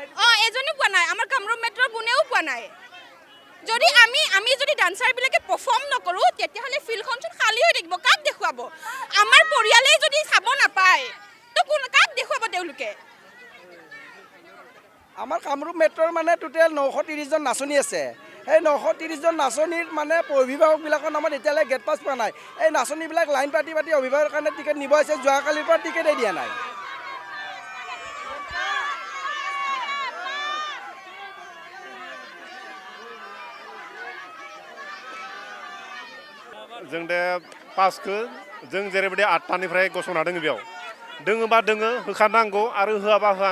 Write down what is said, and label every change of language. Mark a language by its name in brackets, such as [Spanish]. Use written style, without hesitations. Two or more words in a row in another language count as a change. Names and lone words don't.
[Assamese] এজনী পোৱা নাই আমাৰ কামৰূপ মেট্ৰৰ কোনেও পোৱা নাই যদি আমি যদি ডান্সাৰ বিলাকে পারফর্ম নকৰো তেতিয়া হলে ফিল্ডখন খালি হৈ থাকিব কাক দেখুৱাব আমাৰ পৰিয়ালে যদি চাব নাপায় তো কোন কাক দেখুৱাব তেওঁলোকে আমাৰ কামৰূপ মেট্ৰৰ মানে টোটেল 930 জন নাচনী আছে এই 930 জন নাচনীৰ মানে অভিভাৱকবিলাকৰ নামত এতিয়ালৈ [English] gate pass [Assamese] পোৱা নাই এই নাচনীবিলাক লাইন পাতি অভিভাৱকৰ কাৰণে টিকেট নিব আছে যোৱাকালিৰ পৰা টিকেটে দিয়া নাই [Bodo] जों दे पासखौ जों जेरैबायदि 8टानिफ्राय गसंना दङ बेयाव दोङोबा दोङो होखानांगौ आरो होआबा होआ